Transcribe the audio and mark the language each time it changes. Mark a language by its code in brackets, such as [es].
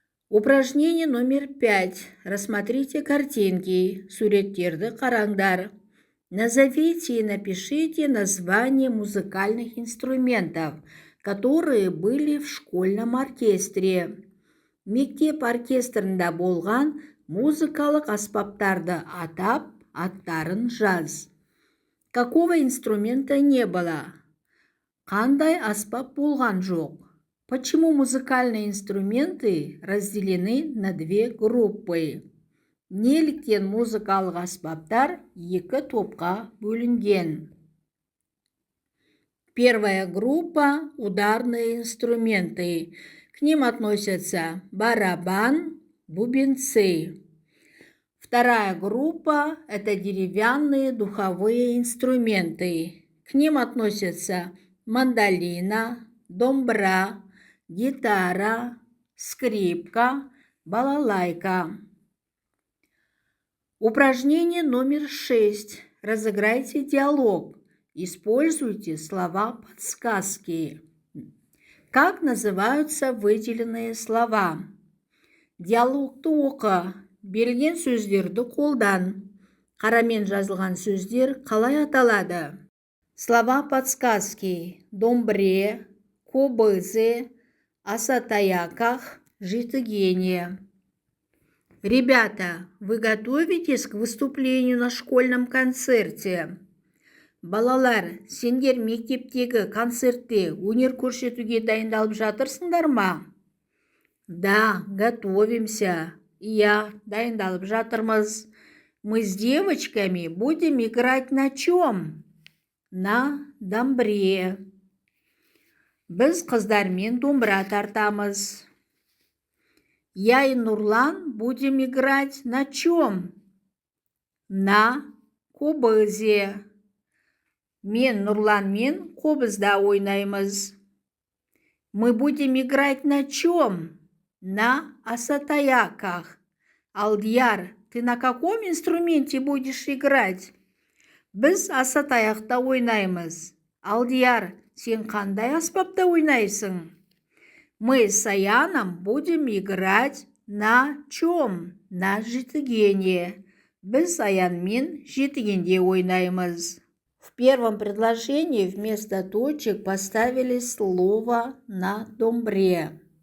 [ru] Упражнение номер 5. Рассмотрите картинки. [kk] Суреттерді қараңдар. [ru] Назовите и напишите названия музыкальных инструментов, которые были в школьном оркестре. [kk] Мектеп оркестрында болған музыкалық аспаптарды атап, аттарын жаз. [ru] Какого инструмента не было? [kk] Қандай аспап болған жоқ? [ru] Почему музыкальные инструменты разделены на две группы? [kk] Неліктен музыкалық аспаптар екі топқа бөлінген? [ru] Первая группа – ударные инструменты. К ним относятся барабан, бубенцы. Вторая группа – это деревянные духовые инструменты. К ним относятся мандолина, домбра, гитара, скрипка, балалайка. Упражнение номер 6. Разыграйте диалог. Используйте слова-подсказки. Как называются выделенные слова? [kk] Диалогты оқы. Берілген сөздерді қолдан. Қарамен жазылған сөздер қалай аталады? [ru] Слова-подсказки. Домбре, кобызы, асатаяках, житыгене. Ребята, вы готовитесь к выступлению на школьном концерте? [kk] Балалар, сендер мектептегі концертте өнер көрсетуге дайындалып жатырсыңдар ма? [ru] Да, готовимся. Я [kk] дайындалып жатырмыз. [ru] Мы с девочками будем играть на чем? На домбре. [kk] Біз қыздармен домбыра тартамыз. [ru] Я и Нурлан будем играть на чем? На кобызе. [kk] Мен Нурланмен қобызда ойнаймыз. [ru] Мы будем играть на чем? На асатаяках. Алдияр, ты на каком инструменте будешь играть? [kk] Біз асатаяқта ойнаймыз. Алдияр, сен қандай аспапта ойнайсың? [ru] Мы с Аяном будем играть на чем? На житыгене. [kk] Біз Аянмен житыгенде ойнаймыз. [ru] В первом предложении вместо точек поставили слово на домбре.